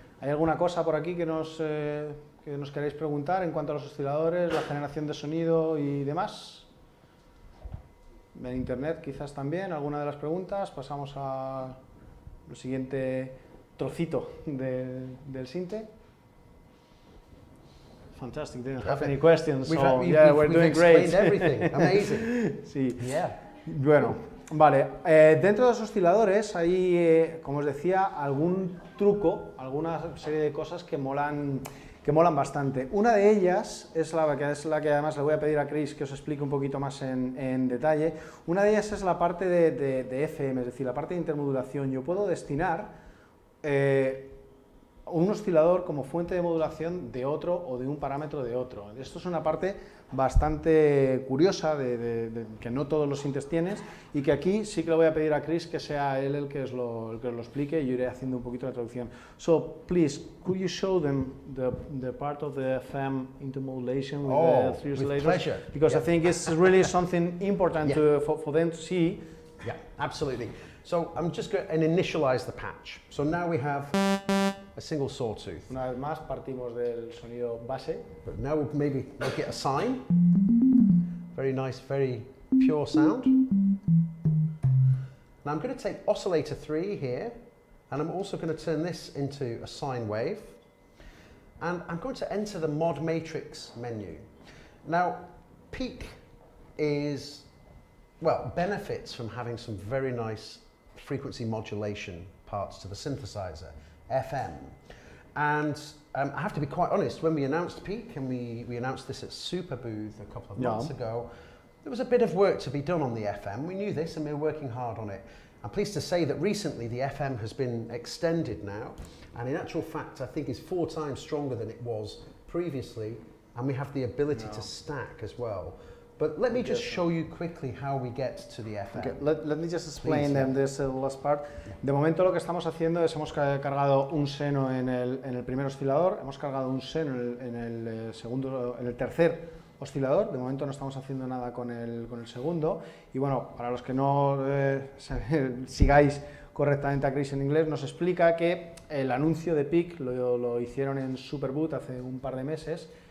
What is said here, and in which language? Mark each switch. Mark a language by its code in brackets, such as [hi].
[es] ¿Hay alguna cosa por aquí que nos queráis preguntar en cuanto a los osciladores, la generación de sonido y demás? En internet quizás también, alguna de las preguntas. Pasamos al siguiente trocito del sinte. [en] Fantastic, didn't have any questions, so we're doing great. Everything. Amazing. [es] Sí. [en] Yeah. [es] Bueno, vale. Dentro de los osciladores hay, como os decía, algún truco, alguna serie de cosas que molan bastante. Una de ellas es la que además le voy a pedir a Chris que os explique un poquito más en detalle. Una de ellas es la parte de FM, es decir, la parte de intermodulación. Yo puedo destinar un oscilador como fuente de modulación de otro o de un parámetro de otro. Esto es una parte bastante curiosa que no todos los sintes tienen y que aquí sí que le voy a pedir a Chris que sea él el que os lo explique y yo iré haciendo un poquito de traducción. [en] So, please, could you show them the part of the FM intermodulation with the three oscillators? With pleasure. Because I think it's really something important for them to see. Yeah, absolutely. So I'm just going to initialize the patch. So now we have a single sawtooth. [es] Una vez más partimos del sonido base. [en] But now we'll maybe make it a sine. Very nice, very pure sound. Now I'm going to take oscillator 3 here, and I'm also going to turn this into a sine wave. And I'm going to enter the mod matrix menu. Now, PEAK benefits from having some very nice frequency modulation parts to the synthesizer, FM. And I have to be quite honest, when we announced PEAK, and we announced this at Super Booth a couple of months ago, there was a bit of work to be done on the FM. We knew this and we were working hard on it. I'm pleased to say that recently the FM has been extended now, and in actual fact I think is 4 times stronger than it was previously, and we have the ability to stack as well. But let me just show you quickly how we get to the FM. Okay, let me just explain this last part. [es] De momento lo que estamos haciendo es hemos cargado un seno en el primer oscilador, hemos cargado un seno en el tercer oscilador. De momento no estamos haciendo nada con el segundo. Y bueno, para los que no sigáis correctamente a Chris en inglés, nos explica que el anuncio de PEAK lo hicieron en Super Booth hace un par de meses.